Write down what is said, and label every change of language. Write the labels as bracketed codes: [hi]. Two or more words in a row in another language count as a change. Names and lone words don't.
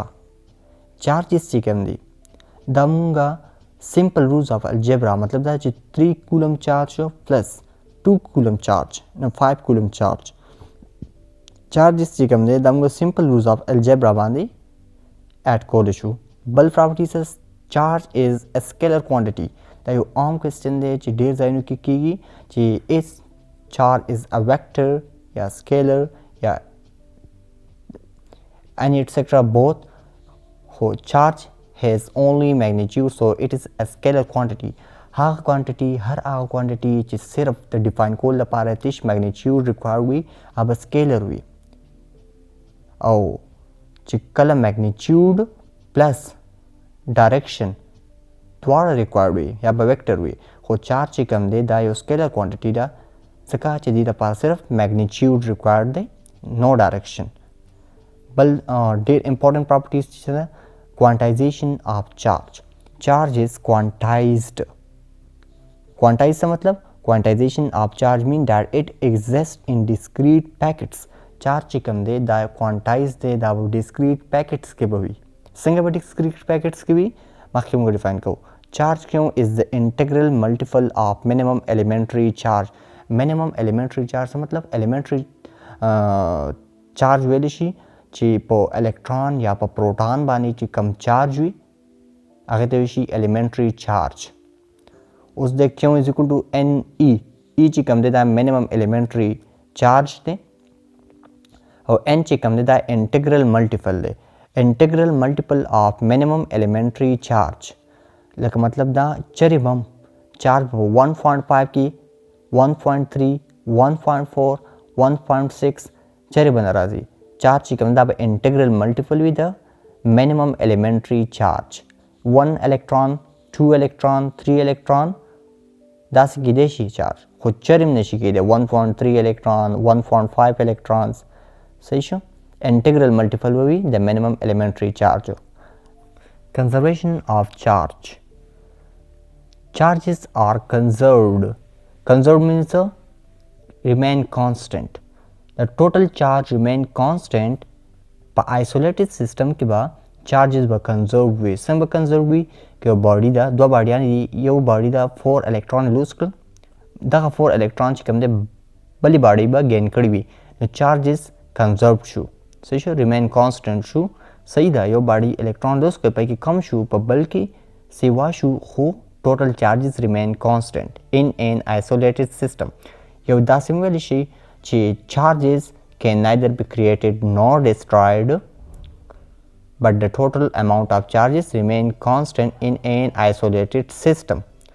[en] Charges [ps] چې کوم دي دا موږ [en] simple rules of algebra [ps] مطلب دا چې [en] 3 coulomb charge plus 2 coulomb charge نو 5 coulomb charge. [ps] Charges چې کوم دي دا موږ [en] simple rules of algebra [ps] باندې add کول شو. [en] بل properties charge is a scalar quantity. [ps] دا یو عام question دی چې ډیر ځایونو کې کیږي چې [en] is charge is a vector [ps] یا scalar یا [en] and etc both. So charge has only magnitude so it is a scalar quantity. [ps] هغه quantity هر هغه quantity چې صرف د define کول لپاره تیش [en] magnitude require [ps] وي هغه scalar وي او چې کله [en] magnitude plus direction [ps] دواړه required وي یا به vector وي خو charge چې کوم دی دا یو [en] scalar quantity [ps] ده ځکه چې دې لپاره صرف [en] magnitude required [ps] دی [en] no direction. [ps] بل ډېر [en] important properties [ps] چې ده [en] quantization of charge. Charge is quantized. Quantized [ps] څه مطلب [en] quantization of charge mean that it exists in discrete packets. [ps] charge چې کوم دی دا quantized دی دا [en] discrete packets [ps] کې به وي. څنګه به [en] discrete packets [ps] کې وي مخکې موږ define کوو. [en] charge کوم is the integral multiple of minimum elementary charge. minimum elementary charge [ps] څه مطلب [en] elementary charge [ps] ویل شي چې په electron یا په proton باندې چې کم charge وي هغه ته وشي [en] elementary charge. [ps] اوس د q [en] is equal to [ps] ne چې کوم دی دا [en] minimum elementary charge [ps] دی او n چې کوم دی دا [en] integral multiple [ps] دی. [en] integral multiple of minimum elementary charge [ps] لکه مطلب دا چرې بم charge په 1.5 کې 1.3 1.4 1.6 چرې بنه راځي. charge چې کوم دا به [en] integral multiple [ps] وي د [en] minimum elementary charge. [ps] 1 electron 2 electron 3 electron داسې کېدای شي charge خو چرې هم نشي کېدی 1.3 electron 1.5 electrons صحیح شو. [en] integral multiple [ps] به وي د [en] minimum elementary charge. conservation of charge. charges are conserved. conserved means remain constant. the total charge remain constant. [ps] په [en] isolated system [ps] کې به charges به conserved وي. څنګه به conserved وي که باډي دا دوه باډیان دي یو باډي دا 4 electron لوز کړل دغه 4 electron چې کوم دی بلې باډي به gain کړي وي نو [en] charges conserved [ps] شو صحیح شو [en] remain constant [ps] شو صحیح ده یو باډي electron لوز کړ په کې کم شو په بل کې سیوا شو خو [en] total charges remain constant in an isolated system. [ps] یو داسې ویل شي چې [en] charges can neither be created nor destroyed but the total amount of charges remain constant in an isolated system.